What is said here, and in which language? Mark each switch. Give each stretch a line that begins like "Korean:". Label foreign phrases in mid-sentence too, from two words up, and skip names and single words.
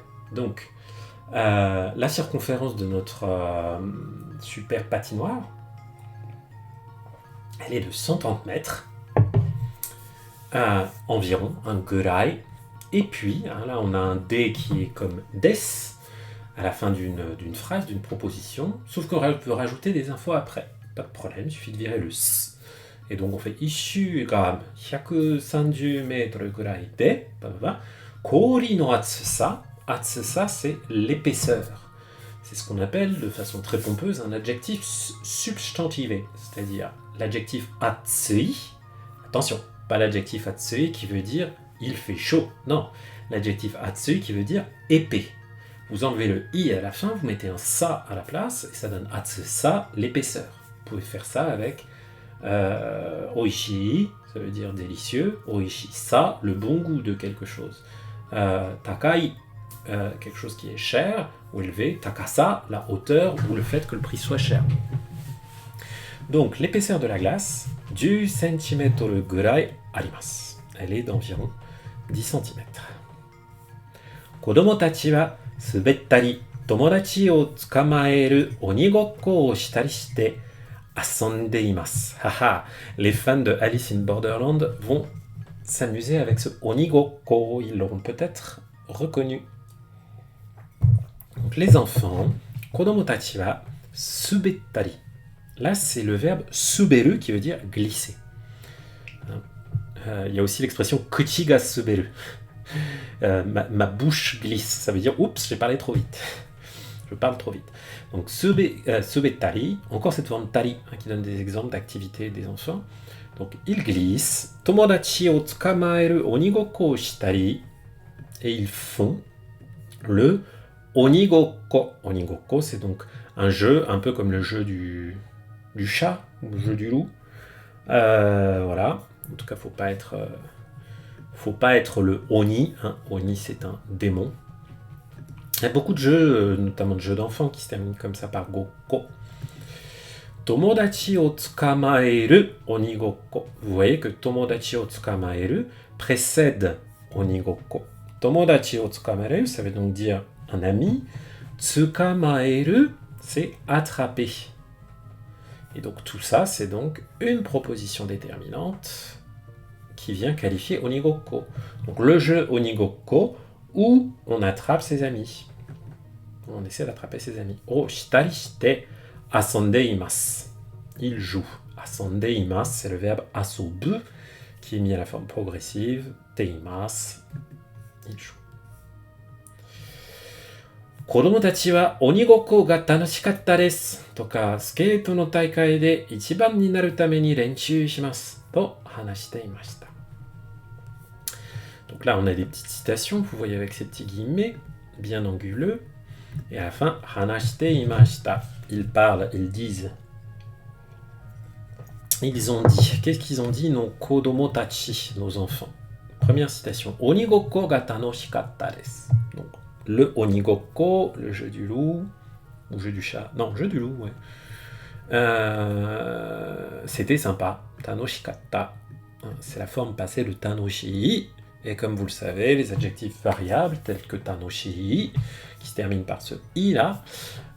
French: Donc, la circonférence de notre super patinoire, elle est de 130 mètres environ, un gurai. Et puis, là on a un D qui est comme des à la fin d'une phrase, d'une proposition, sauf qu'on peut rajouter des infos après. Pas de problème, il suffit de virer le S. Et donc on fait
Japanese: 一周が130メートルぐらいで, 氷の厚さ. Atsusa,
French: c'est l'épaisseur. C'est ce qu'on appelle, de façon très pompeuse, un adjectif substantivé, c'est-à-dire l'adjectif atsui. Attention, pas l'adjectif atsui qui veut dire il fait chaud. Non, l'adjectif atsui qui veut dire épais. Vous enlevez le i à la fin, vous mettez un sa à la place et ça donne atsusa, l'épaisseur. Vous pouvez faire ça avec oishi, ça veut dire délicieux.
Japanese: 美味しさ,
French: le bon goût de quelque chose. Takai, quelque chose qui est cher ou élevé. Takasa, la hauteur ou le fait que le prix soit cher. Donc l'épaisseur de la glace, 10 cm
Japanese: ぐらいあります.
French: Elle est d'environ 10 cm.
Japanese: 子供たちは滑ったり、友達を捕まえる鬼ごっこをしたりして遊んでいます.
French: Haha, les fans de Alice in Borderland vont s'amuser avec ce onigokko, ils l'auront peut-être reconnu. Donc les enfants,
Japanese: 子供たちは滑ったり.
French: Là, c'est le verbe suberu qui veut dire glisser. Il y a aussi l'expression
Japanese: 口が滑る.
French: Ma bouche glisse. Ça veut dire oups, j'ai parlé trop vite. Je parle trop vite. Donc subettari, encore cette forme tari qui donne des exemples d'activités des enfants. Donc ils glissent.
Japanese: 友達を捕まえる鬼ごっこをしたり.
French: Et ils font le onigokko. Onigokko, c'est donc un jeu un peu comme le jeu du chat, le jeu du loup. Voilà. En tout cas, faut pas être le Oni. Oni, c'est un démon. Il y a beaucoup de jeux, notamment de jeux d'enfants, qui se terminent comme ça par Gokko.
Japanese: 友達を捕まえる鬼ごっこ.
French: Vous voyez que
Japanese: 友達を捕まえる
French: précède onigokko.
Japanese: 友達を捕まえる,
French: ça veut donc dire un ami. Tsukamaeru, c'est attraper. Et donc tout ça, c'est donc une proposition déterminante qui vient qualifier onigokko. Donc le jeu onigokko où on attrape ses amis. On essaie d'attraper ses amis.
Japanese: をしたりして遊んでいます.
French: Il joue.
Japanese: 遊んでいます,
French: c'est le verbe asobu qui est mis à la forme progressive. Teimasu. Il joue.
Japanese: 子供たちは鬼ごっこが楽しかったです. とか、スケートの大会で一番になるために練習します. と話していました.
French: Donc là, on a des petites citations, vous voyez avec ces petits guillemets, bien anguleux. Et à la fin,
Japanese: 話していました.
French: ils parlent, ils disent. Ils ont dit. Qu'est-ce qu'ils ont dit?
Japanese: の子供たち,
French: nos enfants. Première citation.
Japanese: 鬼ごっこが楽しかったです.
French: Donc, le onigokko, le jeu du loup, ou jeu du chat. Non, jeu du loup, ouais. C'était sympa.
Japanese: Tanoshikatta.
French: C'est la forme passée de tanoshi. Et comme vous le savez, les adjectifs variables, tels que tanoshi, qui se terminent par ce i là, varient.